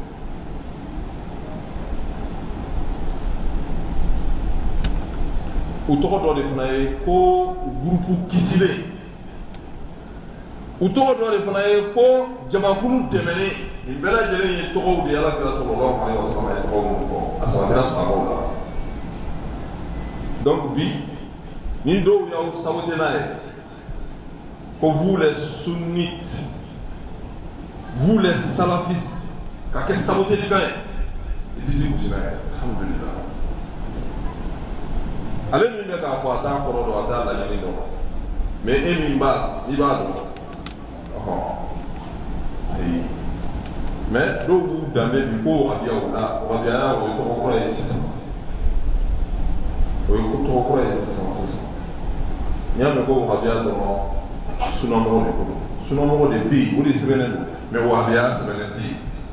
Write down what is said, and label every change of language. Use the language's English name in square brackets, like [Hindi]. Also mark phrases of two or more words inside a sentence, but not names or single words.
[Bambara] u tɔgɔ dɔ de fana ye ko gurupu kisilen u tɔgɔ dɔ de fana ye ko jamakulu dɛmɛnen nin bɛɛ lajɛlen ye tɔgɔw de ye ala kira [Arabic] صلى الله عليه وسلم [Bambara] ye tɔgɔ minnu fɔ a sabatira sahabaw la donc bi ni dɔw y'aw sabote n'a ye ko [French] vous les sunnites vous les salafistes [Bambara] ka kɛ sabotelikan ye i disi gosira ye alhamdulillah ale min bɛ k'a fɔ a t'a kɔrɔ dɔn a t'a laɲini dɔn mais e min b'a n'i b'a dɔn ayi mais dɔw b'u danbe bi ko wahabiyaw la wahabiyaya o ye tɔgɔ kɔrɔ ye sisan o ye tɔgɔ kɔrɔ ye sisan n'i y'a mɛn ko wahabiya dɔrɔn sunamɔgɔ de ko don sunamɔgɔ de bɛ yen o de sɛbɛnnen don mais wahabiya sɛbɛnnen tɛ yen